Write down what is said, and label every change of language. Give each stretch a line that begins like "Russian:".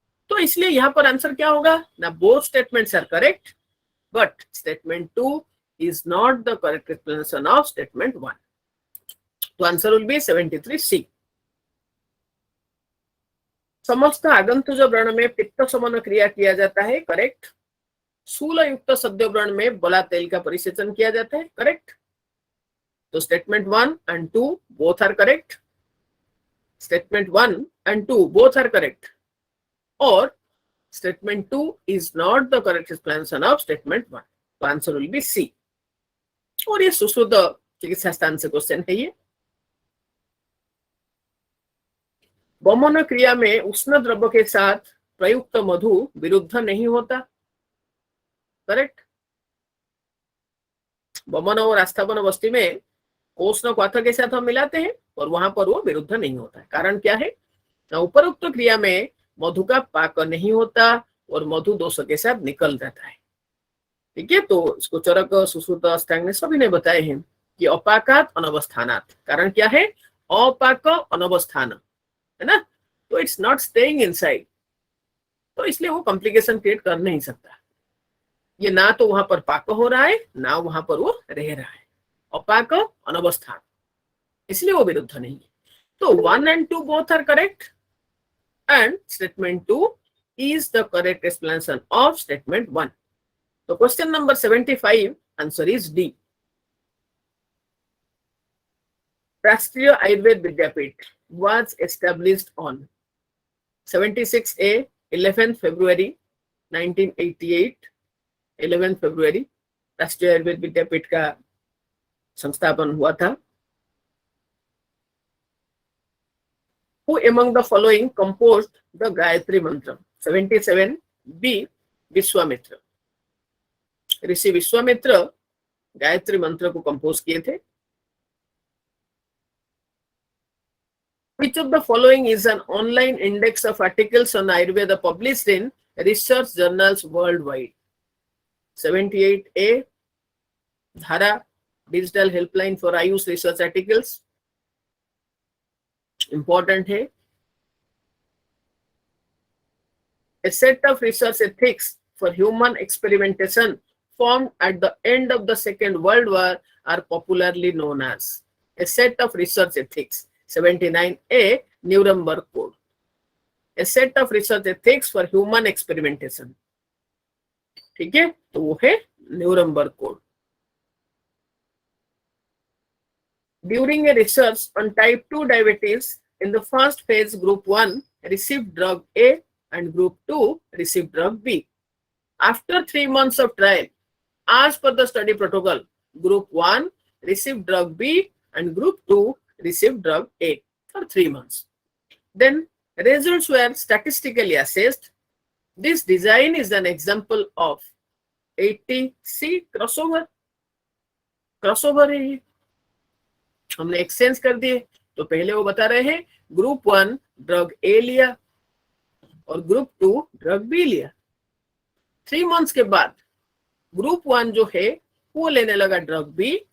Hindi: तो इसलिए यहाँ पर आंसर क्या होगा ना,
English: Both statements are correct, but statement 2 is not the correct explanation of statement 1. तो answer will be 73C।
Hindi: समस्त आगंतुज व्रण में पित्त समन क्रिया किया जाता है, करेक्ट। शूल युक्त सद्य व्रण में बला तेल का परिसेचन किया जाता है, करेक्ट।
English: तो statement 1 and 2 both are correct. Statement 1 and 2 both are correct. और statement 2 is not the correct explanation of statement 1. तो answer will be C।
Hindi: और ये सुश्रुत चिकित्सा स्थान से क्वेश्चन है ये। वमन क्रिया में उष्ण द्रव्य के साथ प्रयुक्त मधु विरुद्ध नहीं होता, करेक्ट। वमन और आस्थापन अवस्थी में उष्ण क्वाथ के साथ हम मिलाते हैं और वहां पर वो विरुद्ध नहीं होता है। कारण क्या है, उपरोक्त क्रिया में मधु का पाक नहीं होता और मधु दोष के साथ निकल जाता है। ठीक है, तो इसको चरक सुश्रुत अष्टांग ने सभी ने बताए हैं कि अपाकात अनवस्थानात। कारण क्या है, अपाक अनवस्थान है ना, तो
English: it's not staying inside,
Hindi: तो इसलिए वो कॉम्प्लिकेशन क्रिएट कर नहीं सकता। ये ना तो वहां पर पाक हो रहा है ना वहां पर वो रह रहा है, अपाक अनवस्थान, इसलिए वो विरुद्ध नहीं है।
English: तो 1 and 2 both are correct and statement 2 is the correct explanation of statement 1. So question number 75 answer is D. Rashtriya Ayurved Vidyapit was established on 76A 11th February 1988, 11th February
Hindi: राष्ट्रीय आयुर्वेद विद्यापीठ का संस्थापन हुआ था।
English: Who among the following composed the Gayatri Mantra?
Hindi: 77B Vishwamitra, ऋषि विश्वामित्र गायत्री मंत्र को compose किए थे।
English: Which of the following is an online index of articles on Ayurveda published in research journals worldwide? 78A DHARA digital helpline for AYUSH research articles, important है। A set of research ethics for human experimentation formed at the end of the Second World War are popularly known as a set of research ethics, 79A Nuremberg Code. A set of research ethics for human experimentation,
Hindi: ठीक है, तो वो है
English: Nuremberg code. During a research on type 2 diabetes, in the first phase, group 1 received drug A and group 2 received drug B. After 3 months of trial, as per the study protocol, group 1 received drug B and group 2 received drug A for 3 months. Then results were statistically assessed. This design is an example of 80C crossover.
Hindi: crossover है ये, हमने exchange कर दिए। तो पहले वो बता रहे हैं ग्रुप 1 ड्रग ए लिया और ग्रुप 2 ड्रग बी लिया। 3 मंथ्स के बाद ग्रुप 1 जो है वो लेने लगा ड्रग बी